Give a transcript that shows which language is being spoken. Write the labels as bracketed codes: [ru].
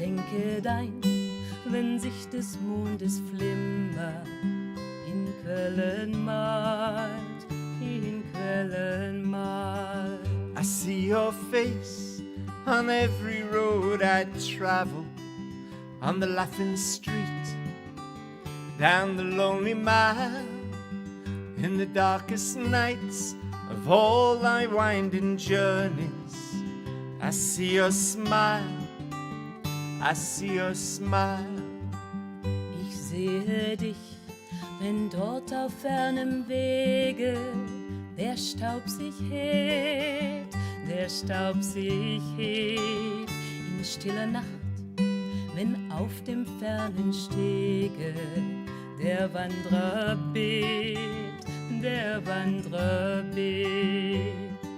[de] kehrt ein, wenn sich des Mondes Flimmer in Quellen malt, in Quellen malt. [en] I see your face on every road I travel, on the laughing street, down the lonely mile, in the darkest nights of all thy winding journeys. I see your smile, I see your smile. [de] Ich sehe dich, wenn dort auf fernem Wege der Staub sich hebt, der Staub sich hebt. In stiller Nacht, wenn auf dem fernen Stege der Wanderer bebt, der Wanderer bebt.